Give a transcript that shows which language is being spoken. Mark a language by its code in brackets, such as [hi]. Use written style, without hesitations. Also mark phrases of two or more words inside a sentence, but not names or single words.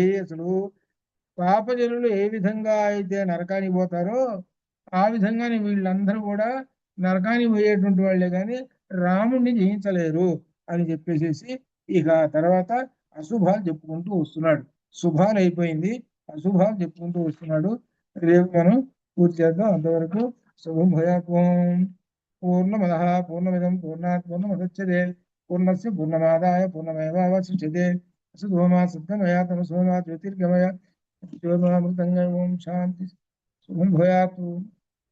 [te] అసలు పాపజనులు ఏ విధంగా అయితే నరకానికి పోతారో ఆ విధంగానే వీళ్ళందరూ కూడా నరకానికి పోయేటువంటి వాళ్ళే కానీ రాముడిని జయించలేరు అని చెప్పేసి ఇక తర్వాత అశుభాలు చెప్పుకుంటూ వస్తున్నాడు. శుభాలు అయిపోయింది, అశుభాలు చెప్పుకుంటూ వస్తున్నాడు. రేపు మనం పూర్తి చేద్దాం. అంతవరకు [sa] శుభం భయాత్వం. పూర్ణమద పూర్ణమిదం పూర్ణాత్ పూర్ణముదచ్యతే పూర్ణస్య పూర్ణమాదాయ పూర్ణమేవావశిష్యతే. అసతోమా సద్గమయ తమసోమా జ్యోతిర్గమయ జ్యోతిర్మృతంగ. ఓం శాంతి. శుభం భయాతు.